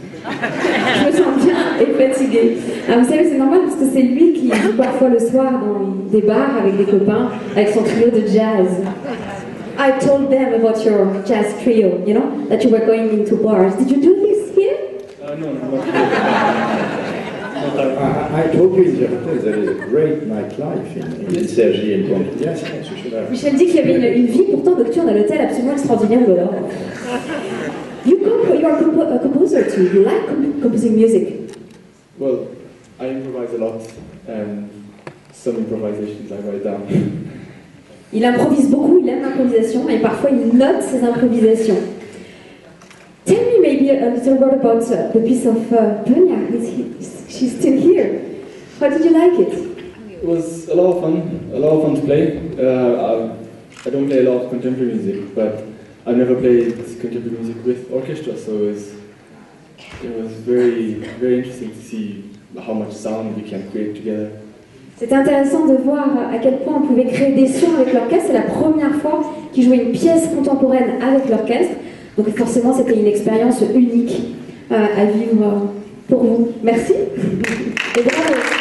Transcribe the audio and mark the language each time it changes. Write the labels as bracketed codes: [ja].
[fr] Je me sens bien et fatiguée. Alors, vous savez, c'est normal parce que c'est lui qui joue parfois le soir dans des bars avec des copains, avec son trio de jazz. [en] I told them about your jazz trio, you know, that you were going into bars. Did you do this here? No, not I told you in the hotel there is a great nightlife in Cergy and Pontoise. Yes, you should have. [fr] Michel dit qu'il y avait une vie pourtant nocturne à l'hôtel absolument extraordinaire de l'or. [en] You are a composer too. You like composing music? Well, I improvise a lot, and some improvisations I write down. [fr] Il improvise beaucoup, il aime l'improvisation, et parfois il note ses improvisations. [en] Tell me maybe a little word about the piece of Tonya. She's still here. How did you like it? It was a lot of fun to play. I don't play a lot of contemporary music, but I've never played contemporary music with orchestra, so it was very, very interesting to see how much sound we can create together. [fr] C'était intéressant de voir à quel point on pouvait créer des sons avec l'orchestre. C'est la première fois qu'ils jouaient une pièce contemporaine avec l'orchestre. Donc forcément, c'était une expérience unique à vivre pour vous. Merci et bravo.